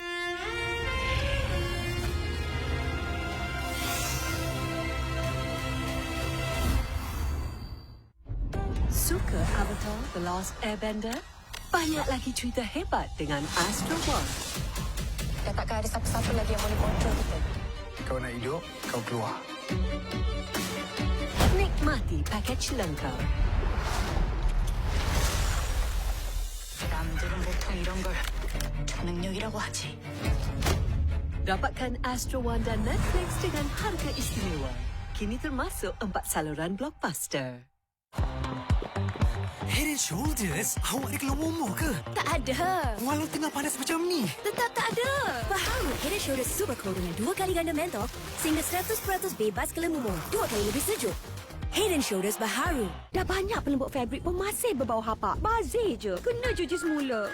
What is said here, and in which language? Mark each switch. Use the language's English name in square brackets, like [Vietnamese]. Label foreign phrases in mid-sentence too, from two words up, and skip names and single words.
[Malay] Suka Avatar The Last Airbender? Banyak lagi cerita hebat dengan Astro World. Dah takkan ada siapa-siapa lagi yang boleh kontrol kita. Kau nak hidup, kau keluar. Nikmati pakej lengkap. [Korean] 남들은 보통 이런 걸 초능력이라고 하지. [Malay] Dapatkan Astro One dan Netflix dengan harga istimewa. Kini termasuk 4 saluran blockbuster. Head and Shoulders, awak ada keluar momok ke? Tak ada. Walau tengah panas macam ni. Tetap tak ada. Baharu Head & Shoulders Super Cool dengan 2 kali ganda mentol sehingga 100% bebas kelembumuh. 2 kali lebih sejuk. Head & Shoulders Baharu. Dah banyak pelembut fabrik pun masih berbau hapak. Bazir je. Kena cuci semula.